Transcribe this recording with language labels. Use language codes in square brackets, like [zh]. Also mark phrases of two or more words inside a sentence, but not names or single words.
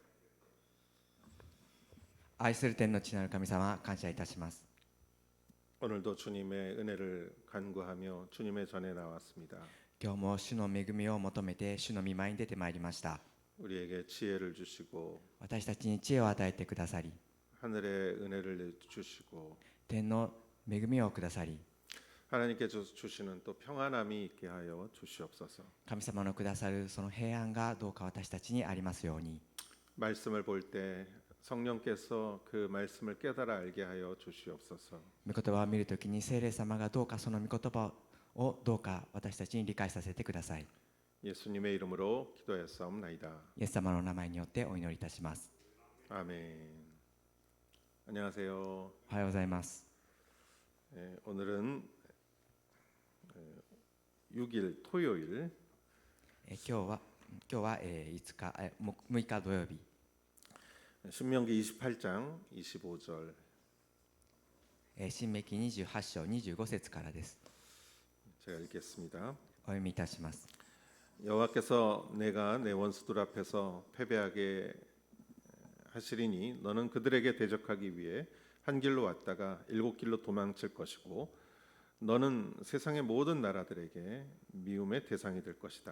[ja] 愛する天の父なる神様、感謝いたします。 [ko] 오늘도 주님의 은혜를 간구하며 주님의 전에 나왔습니다. [ja] 今日も主の恵みを求めて主の御前に出てまいりました。 [ko] 우리에게 지혜를 주시고 [ja] 私たちに知恵を与えてくださり、 [ko] 하늘의 은혜를 주시고 [ja] 天の恵みをくださり、 [ko] 하나님께서 주시는 또 평안함이 있게 하여 주시옵소서. [ja] 神様のくださるその平安がどうか私たちにありますように。 [ko] 말씀을 볼 때 성령께서 그 말씀을 깨달아 알게 하여 주시옵소서. [ja] 御言葉を見るときに聖霊様がどうかその御言葉をどうか私たちに理解させてください。 [ko] 예수님의 이름으로 기도했사옵나이다. [ja] イエス様の名前によってお祈りいたします。 [ko] 아멘. 안녕하세요. [ja] おはようございます。 [ko] 오늘은 6일 토요일 [ja] 今日は5日6日土曜日、 [ko] 신명기 28장 25절 [ja] 新明記28章25節からです。 [ko] 제가 읽겠습니다. [ja] お読みいたします。 [ko] 여호와께서 내가 내 원수들 앞에서 패배하게 하시리니 너는 그들에게 대적하기 위해 한 길로 왔다가 7길로 도망칠 것이고 너는 세상의 모든 나라들에게 미움의 대상이 될 것이다.